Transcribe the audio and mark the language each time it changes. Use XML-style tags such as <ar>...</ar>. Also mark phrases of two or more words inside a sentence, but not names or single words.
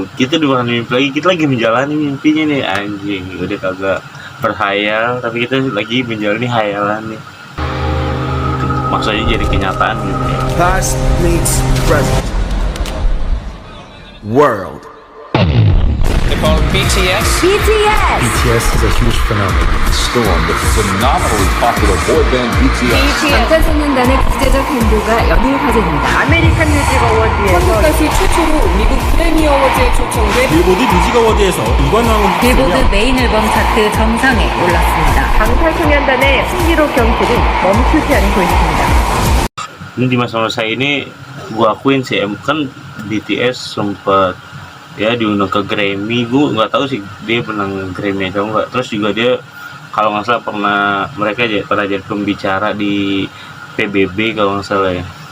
<id>Kita udah bukan mimpi lagi, kita lagi menjalani mimpinya nih. Anjing, udah kagak berhayal, tapi kita lagi menjalani hayalan nih. Maksudnya jadi kenyataan gitu ya.</id> <en>Past meets present. World. They're called BTS. BTS. BTS is a huge phenomenon. Storm, the phenomenally popular boy band BTS.</en> <ko>방탄소년단의 국제적 행보가 연일 화제입니다. 아메리칸 뮤직 어워드에서 한국까지 최초로 미국 그래미 어워드에 초청돼 빌보드 뮤직 어워드에서 2관 왕을 빌보드</ko> <en>main album chart</en> <ko>정상에 올랐습니다. 방탄소년단의 승리로 경기는 멈추지 않고 있습니다.</ko> <id>Ini di masa-masa ini gua akuin sih, kan BTS sempat ya diundang ke Grammy. Gue nggak tahu sih dia menang Grammy atau enggak. Terus juga dia kalau nggak salah mereka pernah jadi pembicara di PBB kalau nggak salah ya.</id>